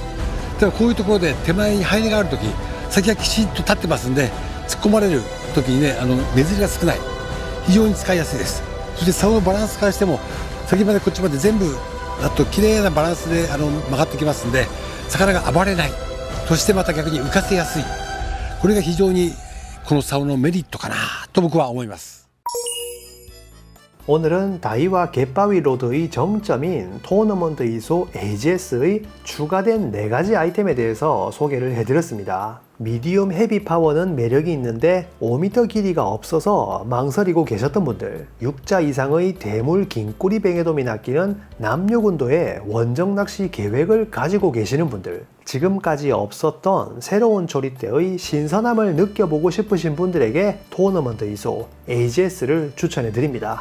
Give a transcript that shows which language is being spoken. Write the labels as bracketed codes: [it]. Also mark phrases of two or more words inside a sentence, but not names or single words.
[ja] だからこういうところで手前にハイネがあるとき、先がきちっと立ってますんで突っ込まれるときにね、目釣りが少ない、非常に使いやすいです。そして竿のバランスからしても先までこっちまで全部だと綺麗なバランスで曲がってきますんで、魚が暴れない。そしてまた逆に浮かせやすい。これが非常にこの竿のメリットかなと僕は思います。 [ko] 오늘은 다이와 갯바위 로드의 정점인 토너먼트 이소 AGS의 추가된 4가지 아이템에 대해서 소개를 해드렸습니다. 미디움 헤비 파워는 매력이 있는데 5m 길이가 없어서 망설이고 계셨던 분들, 6자 이상의 대물 긴꼬리 뱅에돔이 낚이는 남녀군도의 원정 낚시 계획을 가지고 계시는 분들, 지금까지 없었던 새로운 조리대의 신선함을 느껴보고 싶으신 분들에게 토너먼트 이소 AGS를 추천해 드립니다.